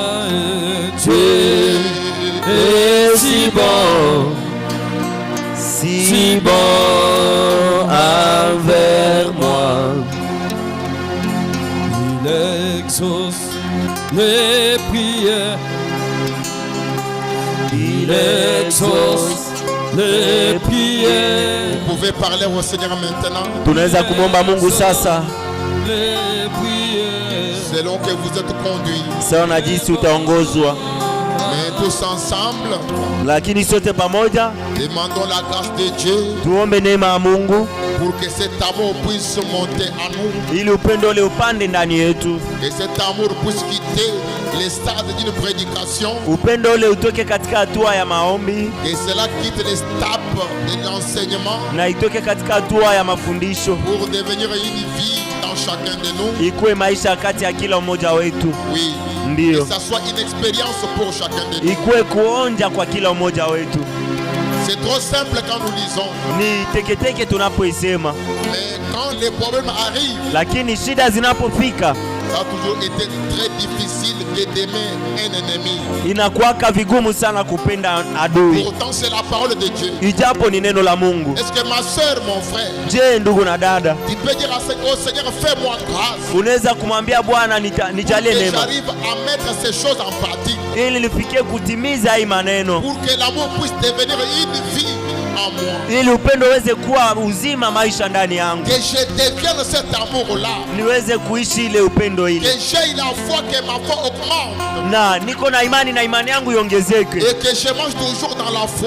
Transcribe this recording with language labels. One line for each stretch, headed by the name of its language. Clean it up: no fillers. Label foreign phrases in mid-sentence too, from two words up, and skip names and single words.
French: Dieu est si bon, si bon envers moi. Il exauce les prières, il exauce les prières. Vous pouvez parler au Seigneur maintenant.
Swahili: Tunaweza kumwomba Mungu sasa,
French: selon que vous êtes conduits.
Swahili: sawa na jinsi utaongozwa,
French: Mais tous ensemble,
Swahili: lakini sote pamoja
French: demandons la grâce de Dieu
Swahili: tuombe neema ya Mungu
French: pour que cet amour puisse monter en nous.
Swahili: ili upendo ule upande ndani yetu,
French: Que cet amour puisse quitter les stades d'une prédication.
Swahili: upendo ule utoke katika hatua ya maombi
French: Que cela quitte les stades de l'enseignement
Swahili: na itoke katika hatua ya mafundisho,
French: pour devenir une vie dans chacun de nous.
Swahili: ikuwe maisha kati ya kila mmoja wetu.
French: Oui.
Swahili: Ndiyo,
French: Que ça soit une expérience pour chacun de nous.
Swahili: ikuwe kuonja kwa kila mmoja wetu.
French: C'est trop simple quand nous lisons.
Swahili: Ni teketeke tunapoisema,
French: Mais quand les problèmes arrivent,
Swahili: lakini shida zinapofika
French: ça a toujours été très difficile d'aimer un ennemi.
Swahili: inakuwaka vigumu sana kupenda adui,
French: Pourtant, c'est la parole de Dieu.
Swahili: ijapo ni neno la Mungu.
French: Est-ce que ma soeur, mon frère,
Swahili: Je, ndugu na dada,
French: tu peux dire au Seigneur, fais-moi grâce
Swahili: unaweza kumwambia Bwana nijalie
French: que
Swahili: neema
French: j'arrive à mettre ces choses en pratique,
Swahili: ili nifikie kutimiza hii maneno,
French: pour que l'amour puisse devenir une vie en moi.
Swahili: ili upendo uweze kuwa uzima maisha ndani yangu,
French: Que je devienne cet amour-là.
Swahili: niweze kuishi ile upendo
French: Que
Swahili: ile,
French: j'ai la foi, que ma foi augmente.
Swahili: na niko na imani yangu iongezeke,
French: Et que je mange toujours dans la foi.